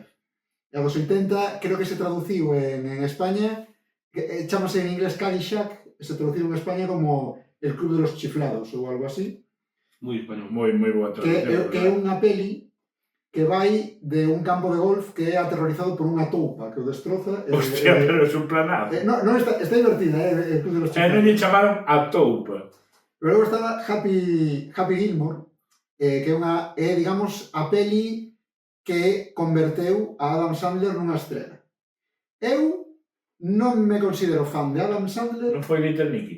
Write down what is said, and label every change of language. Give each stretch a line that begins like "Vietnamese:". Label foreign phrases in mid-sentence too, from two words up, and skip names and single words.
Galician: E a dos 80 creo que se traduciu en España, que chamase en inglés Caddyshack, se traduciu en España como El Club de los Chiflados ou algo así. Moi español. Moi boa traducción. Que é unha peli que vai de un campo de golf que é aterrorizado por unha toupa que o destroza. Hostia, pero é un planazo. Non, está divertida, el Club de los E non Chiflados. lle chamaron a toupa. Pero logo estaba Happy Gilmore, que é, digamos, a peli que converteu a Adam Sandler nunha estrela. Eu non me considero fan de Adam Sandler. Non foi Little Nicky.